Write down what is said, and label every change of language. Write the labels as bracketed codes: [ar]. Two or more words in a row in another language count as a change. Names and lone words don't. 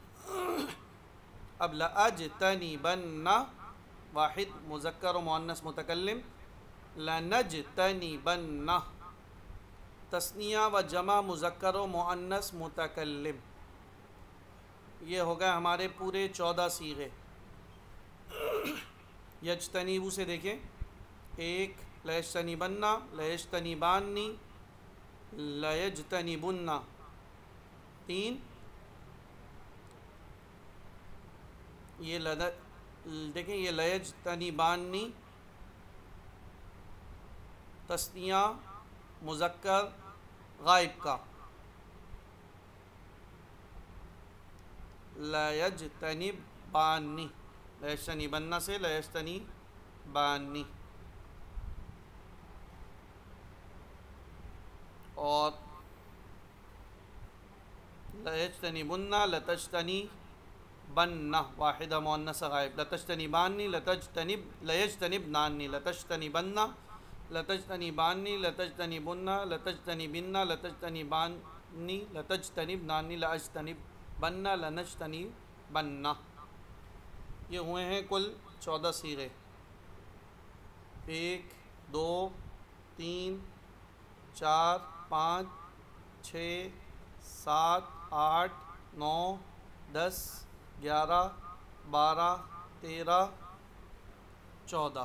[ur] اب لأجتنبن واحد مذکر و مؤنث متکلم، لنجتنبن تثنیہ و جمع مذکر و مؤنث متکلم. یہ ہو گئے ہمارے پورے 14 صیغے. یجتنیبو سے دیکھیں، 1 [ar] لیجتنبن، لیجتنبانی، لیجتنبن، [ur] 3 یہ دیکھیں یہ لیجتنبانی تثنیہ مذکر غائب کا، [ar] لیجتنبانی، لیجتنبن [ur] سے لیجتنبانی، اور [ar] لیجتنبن لتجتنبن [ur] واحدہ مؤنث غائب، [ar] لتجتنبانی لیجتنبنانی، لتجتنبن لتجتنبانی، لتجتنبن لتجتنبن، لتجتنبانی لتجتنبنانی، لاجتنبن لنجتنبن. [ur] یہ ہوئے ہیں کل 14 صیغے. 1 2 3 4 5 6 7 8 9 10 11 12 13 14.